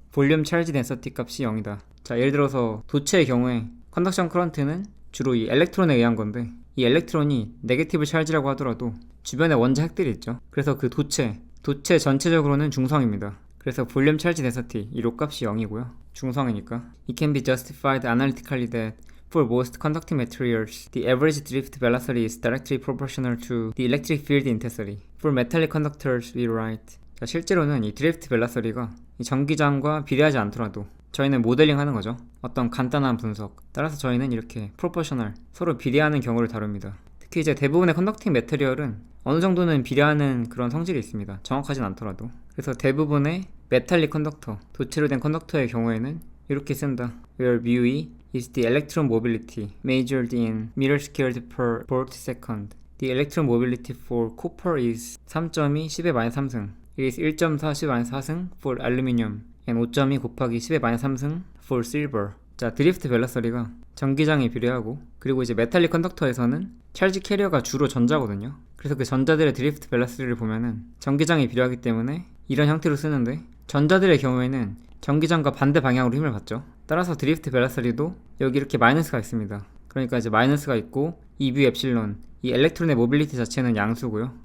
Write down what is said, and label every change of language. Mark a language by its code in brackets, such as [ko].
[ko] 볼륨 찰지 덴서티 값이 0이다. 자, 예를 들어서 도체의 경우에 컨덕션 커런트는 주로 이 엘렉트론에 의한 건데, 이 엘렉트론이 네게티브 찰지라고 하더라도 주변에 원자 핵들이 있죠. 그래서 그 도체 전체적으로는 중성입니다. 그래서 볼륨 찰지 덴서티 이 로 값이 0이고요. 중성이니까. [en] It can be justified analytically that for most conducting materials, the average drift velocity is directly proportional to the electric field intensity. For metallic conductors, we write. [ko] 자, 실제로는 이 드리프트 벨라서리가 이 전기장과 비례하지 않더라도 저희는 모델링 하는 거죠. 어떤 간단한 분석. 따라서 저희는 이렇게 프로포셔널, 서로 비례하는 경우를 다룹니다. 특히 이제 대부분의 컨덕팅 매테리얼은 어느 정도는 비례하는 그런 성질이 있습니다. 정확하진 않더라도. 그래서 대부분의 메탈릭 컨덕터, 도체로 된 컨덕터의 경우에는 이렇게 쓴다. [en] Where μe is the electron mobility measured in meter squared per volt second. The electron mobility for copper is 3.2 10^-3승. It is 1.4 10^-4승 for aluminum and 5.2 [ko] 곱하기 [en] 10^-3승 for silver. [ko] 자, 드리프트 벨라서리가 전기장에 비례하고, 그리고 이제 메탈릭 컨덕터에서는 찰지 캐리어가 주로 전자거든요. 그래서 그 전자들의 드리프트 벨라스리를 보면은 전기장이 필요하기 때문에 이런 형태로 쓰는데, 전자들의 경우에는 전기장과 반대 방향으로 힘을 받죠. 따라서 드리프트 벨라스리도 여기 이렇게 마이너스가 있습니다. 그러니까 이제 마이너스가 있고 EB 엡실론, 이 엘렉트론의 모빌리티 자체는 양수고요.